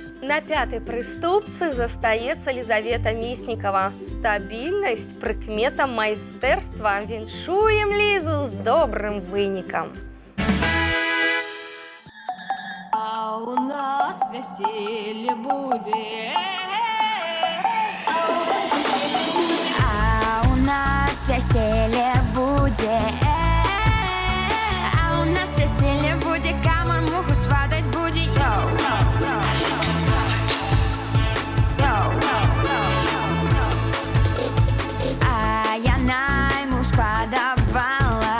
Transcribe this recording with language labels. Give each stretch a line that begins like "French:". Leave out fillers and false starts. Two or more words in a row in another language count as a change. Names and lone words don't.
Belarusian: На пятай прыступцы застаецца Лизавета Міснікава. Стабільнасць прыкмета майстэрства. Віншуем Лізу з добрым вынікам.
Russian: А у нас веселье будет. А у нас веселье будет. А у нас веселье будет. Камар муху сватать будет. А я найму сподобала.